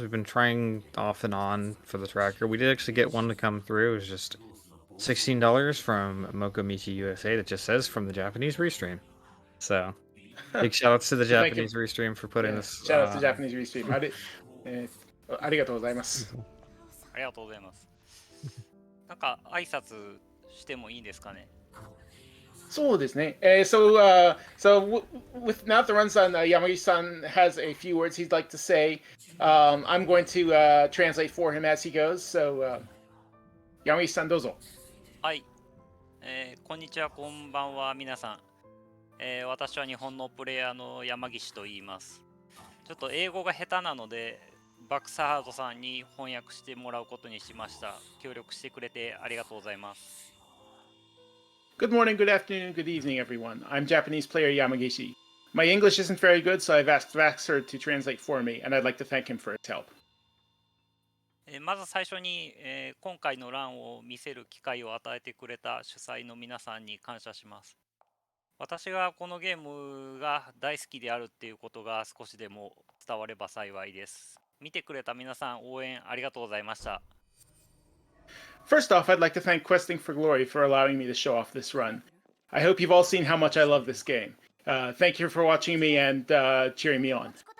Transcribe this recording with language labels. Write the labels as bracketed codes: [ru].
[en] We've been trying off and on for the tracker. We did actually get one to come through. It was just $16 from Mokomichi USA that just says from the Japanese restream. So big shout outs to the Thank you. Japanese restream for putting Yeah. this. Shout out to Japanese restream. [ja] ありがとうございます。ありがとうございます。なんか挨拶してもいいですかね。そうですね。 [en] With now that the run's done, Yamagishi-san has a few words he'd like to say. I'm going to translate for him as he goes. So, Yamagishi-san, [ja] どうぞ。はい、こんにちは、こんばんは、皆さん。私は日本のプレイヤーの山岸と言います。ちょっと英語が下手なので、バックサハードさんに翻訳してもらうことにしました。協力してくれてありがとうございます。 [en] Good morning, good afternoon, good evening, everyone. I'm Japanese player Yamagishi. My English isn't very good, so I've asked Vaxer to translate for me, and I'd like to thank him for his help. [ja] まず最初に、今回の欄を見せる機会を与えてくれた主催の皆さんに感謝します。私がこのゲームが大好きであるっていうことが少しでも伝われば幸いです。見てくれた皆さん、応援ありがとうございました。 [en] First off, I'd like to thank Questing for Glory for allowing me to show off this run. I hope you've all seen how much I love this game. Thank you for watching me and cheering me on.